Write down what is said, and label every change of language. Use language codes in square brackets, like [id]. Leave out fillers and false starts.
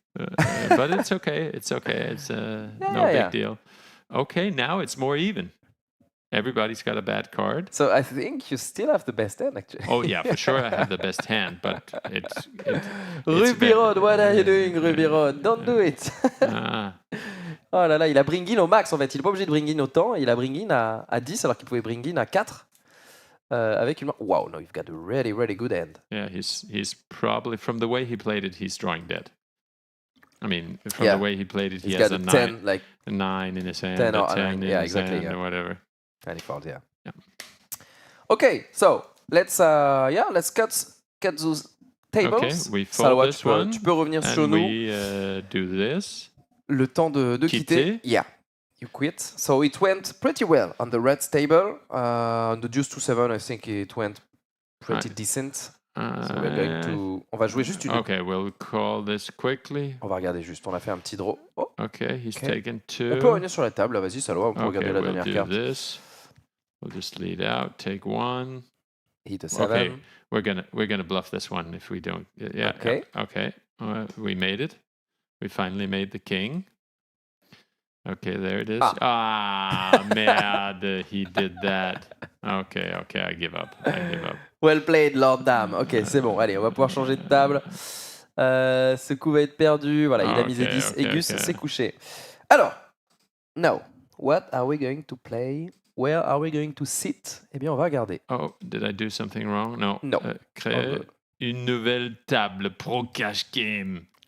[en] But it's okay. It's okay. It's no big deal. Okay, now it's more even. Everybody's got a bad card. So I think you still have the best hand, actually. Oh, yeah, for sure I have the best hand, but it's Ruby Road, what are you doing, Ruby Road? Don't do it. [fr] Oh là là, il a bring in au max, en fait. Il n'est pas obligé de bring in autant. Il a bring in à 10, alors qu'il pouvait bring in à 4. Avec une main. [en] Wow, no, you've got a really, really good hand. Yeah, he's probably, from the way he played it, he's drawing dead. I mean, from the way he played it, he has a 9, like a 9 in his hand, 10 or 10 in his hand, or whatever. And he falls, yeah. Okay, so let's cut those tables. Okay, we fold this one. [fr] Tu peux revenir sur nous. [en] We do this. [fr] Le temps de quitter. [en] Yeah, you quit. So it went pretty well on the red table. On the deuce 2-7, I think it went pretty decent. So we're going to. [fr] On va jouer juste une. [en] Okay, we'll call this quickly. [fr] On va regarder juste. On a fait un petit draw. Oh. [en] Okay, he's taken 2. [fr] On peut revenir sur la table. Vas-y, Salwa, on peut regarder la dernière carte. [en] This. We'll just lead out, take 1. Hit a 7. Okay, we're gonna bluff this one if we don't. Yeah. Okay. Okay. We made it. We finally made the king. Okay, there it is. Merde, he did that. Okay, I give up. Well played, Lord Dame. [fr] Ok, c'est bon. Allez, on va pouvoir changer de table. Ce coup va être perdu. Voilà, il a misé 10 et Gus s'est couché. Alors, [en] now, what are we going to play? Where are we going to sit? [fr] Eh bien, on va regarder. [en] Oh, did I do something wrong? No. No. [fr] Créer une nouvelle table pro cash game.